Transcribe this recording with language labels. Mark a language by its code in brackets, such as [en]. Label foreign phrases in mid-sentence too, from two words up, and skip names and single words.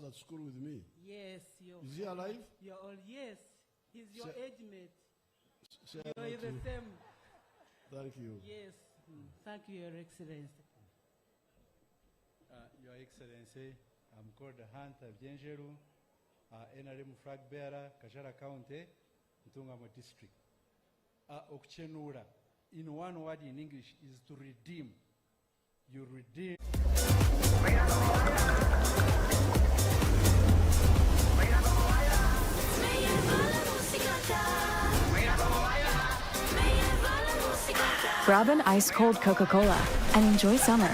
[en] was at school with me. Yes, Is he alive? You're all, yes. He's your Say- age mate. Say You're hello the to- same. Thank you. Yes. Thank you, Your Excellency. Your Excellency, I'm called Hunter Bjenjeru, NRM flag bearer, Kajara County, Ntungamo District. Okuchenura, in one word in English, is to redeem. You redeem. Grab an ice-cold Coca-Cola and enjoy summer.